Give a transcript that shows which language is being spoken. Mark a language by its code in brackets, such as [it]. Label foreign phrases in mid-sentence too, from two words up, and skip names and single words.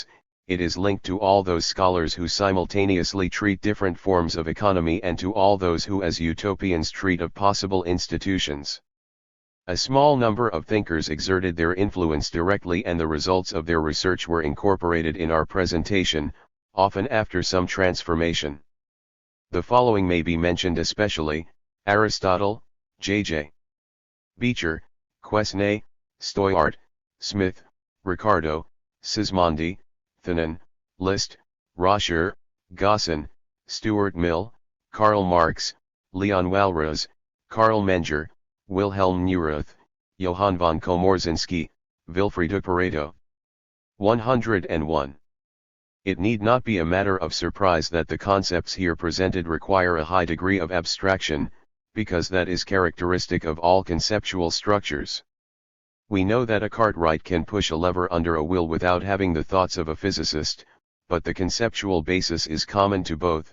[en] It is linked to all those scholars who simultaneously treat different forms of economy and to all those who as utopians treat of possible institutions. A small number of thinkers exerted their influence directly, and the results of their research were incorporated in our presentation, often after some transformation. The following may be mentioned especially: Aristotle, J.J. Beecher, Quesnay, Stoyart, Smith, Ricardo, Sismondi, Thanon, List, Roscher, Gosson, Stuart Mill, Karl Marx, Leon Walras, Karl Menger, Wilhelm Neurath, Johann von Komorzinski, Wilfried Pareto. 101. It need not be a matter of surprise that the concepts here presented require a high degree of abstraction, because that is characteristic of all conceptual structures. We know that a cartwright can push a lever under a wheel without having the thoughts of a physicist, but the conceptual basis is common to both.